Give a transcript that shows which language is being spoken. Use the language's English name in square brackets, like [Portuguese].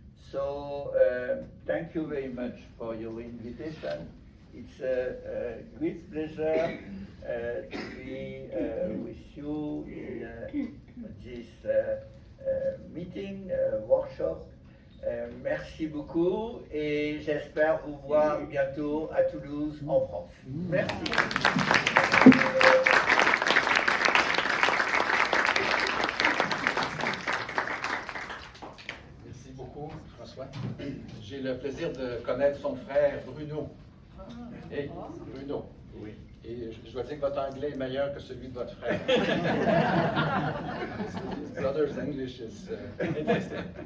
[English] So thank you very much for your invitation. It's a great pleasure to be with you in this meeting, workshop. [French] Merci beaucoup et j'espère vous voir bientôt à Toulouse, en France. Merci. Merci beaucoup, François. J'ai le plaisir de connaître son frère Bruno. Hey, Bruno. Oui. Et je dois dire que votre anglais est meilleur que celui de votre frère. [English] His brother's English is interesting.